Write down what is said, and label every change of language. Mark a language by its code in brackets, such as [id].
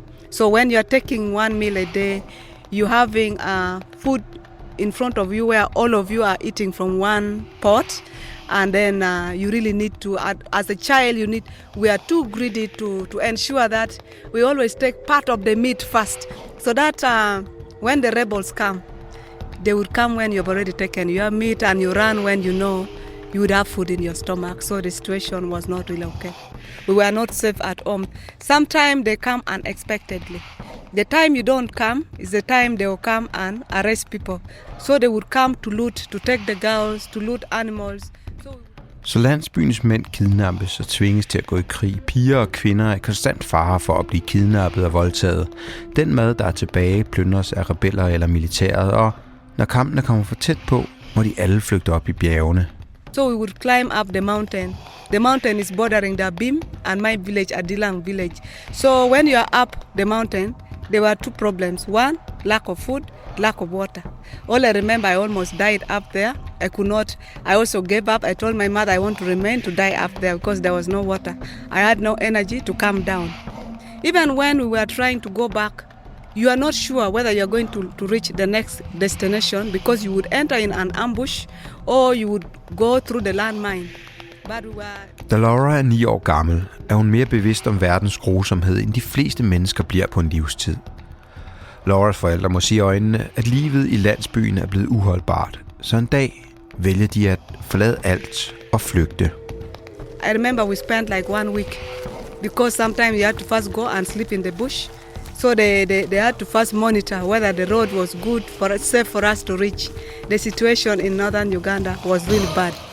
[en] So when you're taking one meal a day, you're having food in front of you where all of you are eating from one pot, and then you really need to, as a child, we are too greedy to ensure that we always take part of the meat first, so that when the rebels come, they would come when you've already taken your meat, and you run when you know you would have food in your stomach. So the situation was not really okay. We were not safe at home. Sometimes they come unexpectedly. The time you don't come is the time they will come and arrest people. So they would come to loot, to take the girls, to loot animals. [da] Så landsbyens mænd kidnappes og tvinges til at gå i krig. Piger og kvinder er i konstant fare for at blive kidnappet og voldtaget. Den mad, der er tilbage, plyndres af rebeller eller militæret, og når kampene kommer for tæt på, må de alle flygte op i bjergene. [en] So we would climb up the mountain. The mountain is bordering the Bim and my village, Adilang village. So when you are up the mountain, there were two problems. One, lack of food, lack of water. All I remember, I almost died up there. I also gave up. I told my mother I want to remain to die up there because there was no water. I had no energy to come down. Even when we were trying to go back, you are not sure whether you're going to reach the next destination because you would enter in an ambush or you would go through the landmine. [da] Da Laura er 9 år gammel, er hun mere bevidst om verdens grusomhed, end de fleste mennesker bliver på en livstid. Lauras forældre må sige i øjnene, at livet i landsbyen er blevet uholdbart, så en dag vælger de at forlade alt og flygte. [en] I remember we spent like 1 week, because sometimes you had to first go and sleep in the bush. So they had to first monitor whether the road was good, safe for us to reach. The situation in northern Uganda was really bad.